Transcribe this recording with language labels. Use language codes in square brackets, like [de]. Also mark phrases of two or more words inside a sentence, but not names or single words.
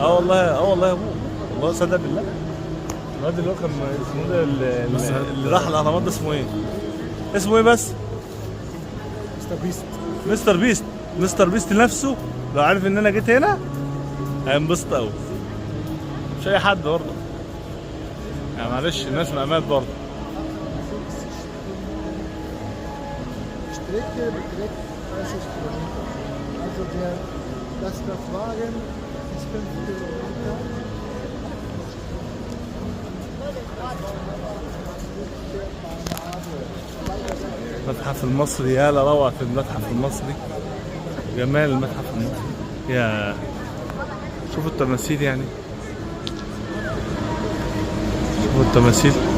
[ar] والله والله يا ابوه، والله صدق بالله. الواد اللي هو كان اسمه ده اللي راح الاهرامات ده اسمه ايه؟ اسمه ايه بس؟ مستر بيست. مستر بيست. مستر بيست نفسه لو عارف ان انا جيت هنا هينبسط قوي. مش اي حد برضه يعني، معلش الناس مقامات برضه. [de] Strecke beträgt 30 Kilometer. Also das Kraftwagen ist 5 Kilometer. [ar] المتحف المصري، يا لروعة في المتحف المصري، جمال المتحف المصري. يا شوفوا التماثيل يعني، شوفوا التماثيل.